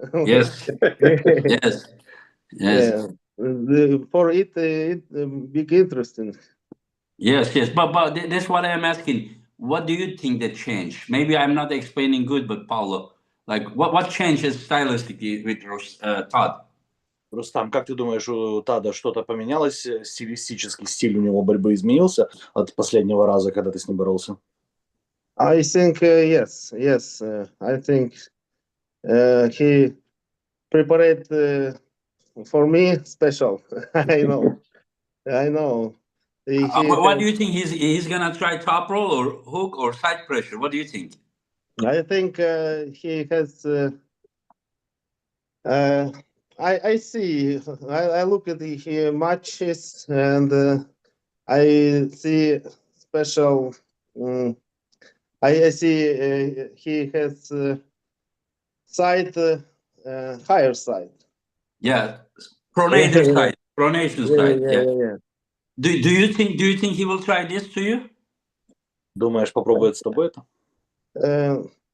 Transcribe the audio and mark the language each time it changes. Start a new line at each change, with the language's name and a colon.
English: Yes. Yes. Yeah. For it big interesting. Yes, yes. But that's what I am asking. What do you think that changed? Maybe I'm not explaining good, but Paulo, like what changes stylistically with Todd?
Russian: Рустам, как ты думаешь, у Тада что-то поменялось? Стилистический стиль у него борьбы изменился от последнего раза, когда ты с ним боролся?
English: I think yes. I think he prepared for me special. I know. What do you think? He's gonna try top roll or hook or side pressure? What do you think? I think he has. I see. I look at the matches and I see special. I see he has side higher side. Yeah, pronator side, pronation side. Yeah. Yeah. Do you think he will try this to you?
Russian: Думаешь, попробует с тобой это?